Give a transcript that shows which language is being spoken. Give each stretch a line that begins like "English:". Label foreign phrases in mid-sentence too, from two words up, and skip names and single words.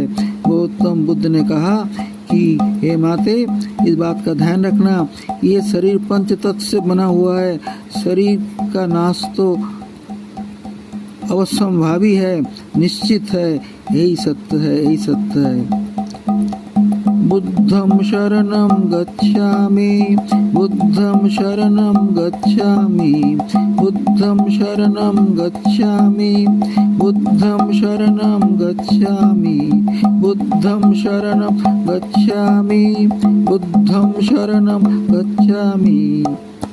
Hindi: गौतम बुद्ध ने कहा कि हे माते, इस बात का ध्यान रखना, ये शरीर पंच तत्व से बना हुआ है। शरीर का नाश तो अवश्यंभावी है, निश्चित है। यही सत्य है, यही सत्य है।
Sanskrit: बुद्धं शरणं गच्छामि, बुद्धं शरणं गच्छामि, बुद्धं शरणं गच्छामि, बुद्धं शरणं गच्छामि, बुद्धं शरणं गच्छामि, बुद्धं शरणं गच्छामि।